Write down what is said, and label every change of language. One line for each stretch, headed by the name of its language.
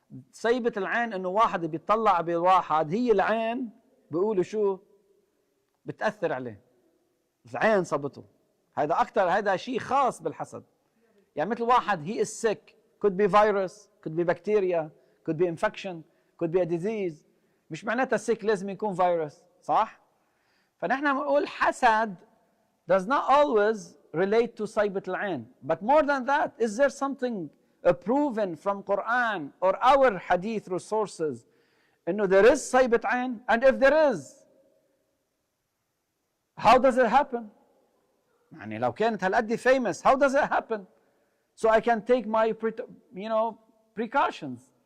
Arabic: صيبة العين إنه واحد بيطلع بواحد، هي العين بيقولوا شو؟ بتأثر عليه. العين صبته. هذا أكثر، هذا شيء خاص بالحسد. يعني مثل واحد
English: he is sick, could be virus, could be bacteria, could be infection, could be a disease.
Arabic: مش معناتها sick لازم يكون فيروس، صح؟ فنحن بنقول حسد
English: does not always relate to
Arabic: صيبة العين.
English: But more than that, is there something proven from Quran or our hadith resources
Arabic: إنه
English: there is صيبة عين? And if there is, how does it happen?
Arabic: يعني لو كانت هالقد
English: famous, how does it happen? So I can take my precautions.